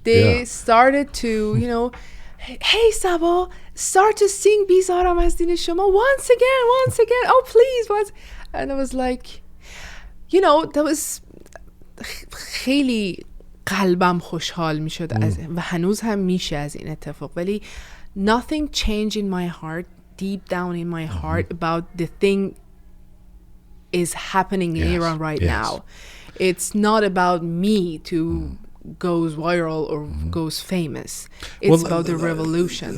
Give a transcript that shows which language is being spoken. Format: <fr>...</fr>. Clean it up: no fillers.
<en>They started to, hey Saba, start to sing Bizaram az din shoma once again. Oh please, once. And I was like, that was</en> <fa>خیلی قلبم خوشحال میشد و هنوز هم میشه از این اتفاق. ولی</fa> <en>nothing changed in my heart, deep down in my heart, about the thing is happening in Iran right now. It's not about me to goes viral or goes famous. It's about the revolution.</en>